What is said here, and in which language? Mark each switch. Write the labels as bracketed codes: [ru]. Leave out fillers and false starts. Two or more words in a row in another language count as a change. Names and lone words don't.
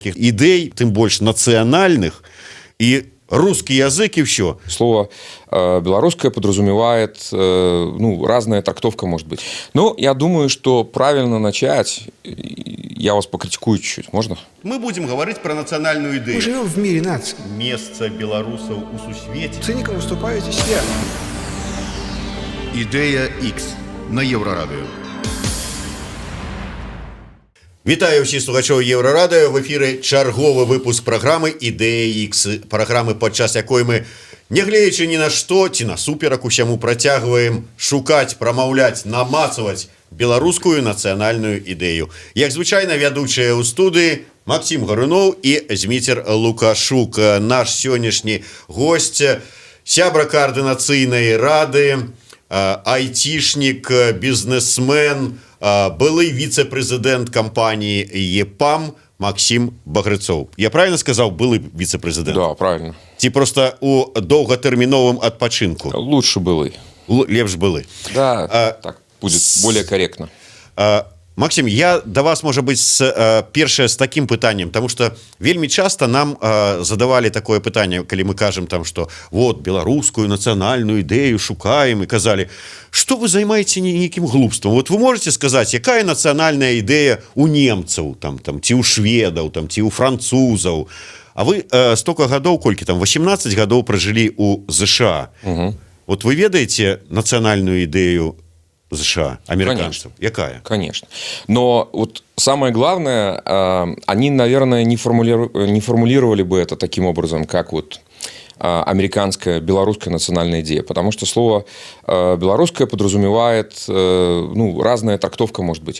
[be] ідэй, тым больш нацыянальных, і [ru] русский язык и все. Слово белорусское подразумевает, разная трактовка может быть. Но я думаю, что правильно начать, я вас покритикую чуть-чуть, можно? Мы будем говорить про национальную идею. Мы живем в мире наций. Место белорусов [be] у сусвете. [ru] Циником выступаете все. [uk] Ідея X на Єврорадіо. Вітаю всіх слухачів Єврорадіо. В ефірі черговий випуск програми «Ідея X». [be] Програми, падчас якої ми, не глядячи ні на што, ці насуперак усяму, працягваем шукаць, прамаўляць, намацаваць беларускую нацыянальную ідэю. Як звычайна, вядучыя ў студыі Максим Гаруноў і Зміцер Лукашук. Наш сённяшні госць, сябра каардынацыйнай рады, [ru] айтишник, бизнесмен, былый вице-президент компании ЕПАМ Максим Багрыцоў. Я правильно сказал, былый вице-президент? Да, правильно. [be] Ці просто у доўгатэрміновым адпачынку? [ru] Лучше былый. [be] Лепш былы. [ru] Да, так будет более корректно. [be] Максим, [ru] я до вас, может быть, [be] першае с таким пытанием, [ru] потому что [be] вельмі часто [ru] нам задавали такое [be] пытанне, калі мы кажем там, [ru] что вот [be] беларускую нацыянальную ідэю шукаем, [ru] и казали, что вы займаете неким глупством. Вот вы можете сказать, [be] якая нацыянальная ідэя у немцаў, там, ці у шведаў, там, ці у французаў. А вы столько гадоў, колькі там, 18 гадоў прожили у США. Угу. Вот вы ведаете нацыянальную ідэю США, американцев? [ru] Конечно. [be] Якая? [ru] Конечно. Но вот самое главное, они, наверное, не формулировали бы это таким образом, как вот американская, белорусская национальная идея. Потому что слово белорусское подразумевает, разная трактовка может быть.